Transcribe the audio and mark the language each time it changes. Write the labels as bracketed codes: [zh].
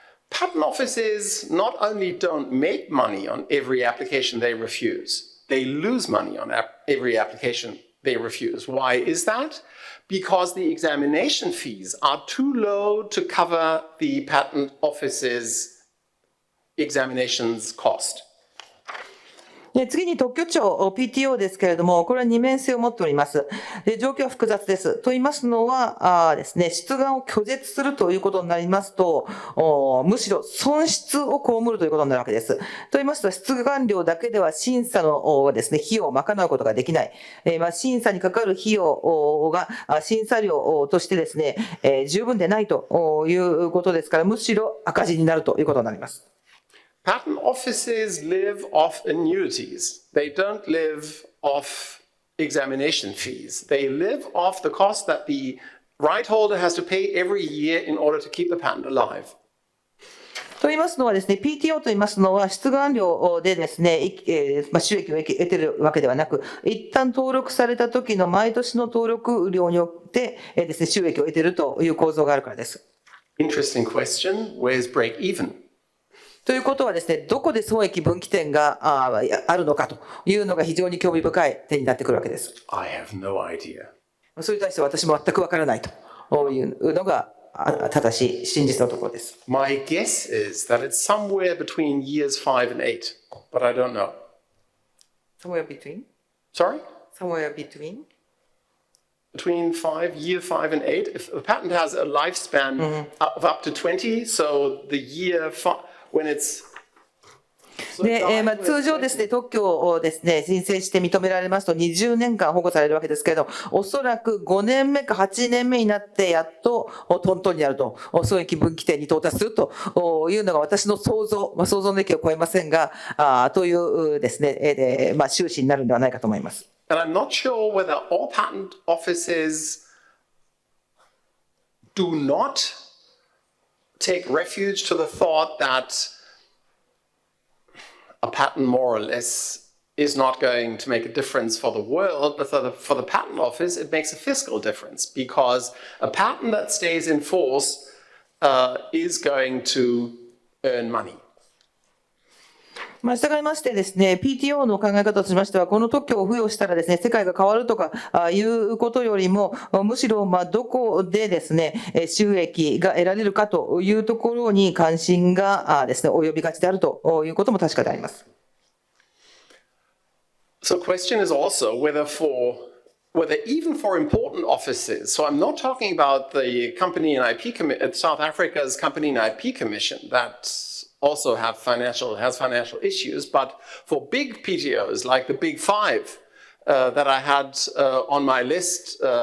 [en] Patent offices not only don't make money on every application they refuse, they lose money on every application they refuse. Why is that? Because the examination fees are too low to cover the patent office's examinations cost. [ja] 次に特許庁 PTO ですけれども、これは二面性を持っております。で、状況は複雑です。と言いますのは、ですね、出願を拒絶するということになりますと、むしろ損失を被るということになるわけです。と言いますと、出願料だけでは審査のですね、費用を賄うことができない。審査にかかる費用が審査料としてですね、十分でないということですから、むしろ赤字になるということになります。 [en] Patent offices live off annuities. They don't live off examination fees. They live off the cost that the right holder has to pay every year in order to keep the patent alive. [ja] と言いますのはですね、PTO と言いますのは出願料でですね、収益を得ているわけではなく、一旦登録された時の毎年の登録料によってですね、収益を得ているという構造があるからです。 [en] Interesting question. Where's break even? [ja] ということはですね、どこで損益分岐点があるのかというのが非常に興味深い点になってくるわけです。 [en] I have no idea. [ja] それに対して私も全くわからないというのが正しい真実のところです。 [en] My guess is that it's somewhere between years 5 and 8, but I don't know. Somewhere between? Sorry? Somewhere between? Between year 5 and 8. If the patent has a lifespan of up to 20, so the year 5, when it's [ja] で、通常ですね、特許をですね、申請して認められますと20年間保護されるわけですけれど、おそらく5年目か8年目になってやっとトントンになると、損益分岐点に到達するというのが私の想像の域を超えませんが、というですね、終始になるんではないかと思います。 [en] And I'm not sure whether all patent offices do not take refuge to the thought that a patent more or less is not going to make a difference for the world, but for the patent office, it makes a fiscal difference because a patent that stays in force is going to earn money. [ja] 従いましてですね、PTO の考え方としましては、この特許を付与したらですね、世界が変わるとかいうことよりも、むしろどこでですね、収益が得られるかというところに関心がですね、及びがちであるということも確かであります。 [en] So the question is also whether even for important offices, so I'm not talking about the Company and IP South Africa's Company and IP Commission that also has financial issues, but for big PTOs like the Big Five that I had on my list,